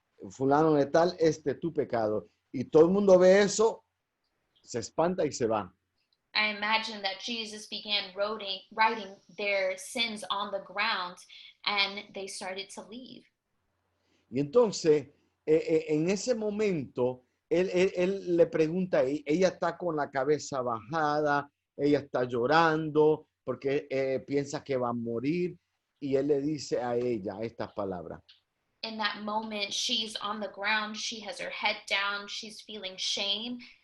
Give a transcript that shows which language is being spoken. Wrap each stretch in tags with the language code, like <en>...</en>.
<es>Fulano de tal, este es tu pecado. Y todo el mundo ve eso, se espanta y se va.</es> <en>I imagine that Jesus began writing their sins on the ground, and they started to leave.</en> <es>Y entonces, en ese momento, él le pregunta, ella está con la cabeza bajada, ella está llorando porque piensa que va a morir, y él le dice a ella estas palabras.</es> <en>In that moment, she's on the ground, she has her head down, she's feeling shame,</en>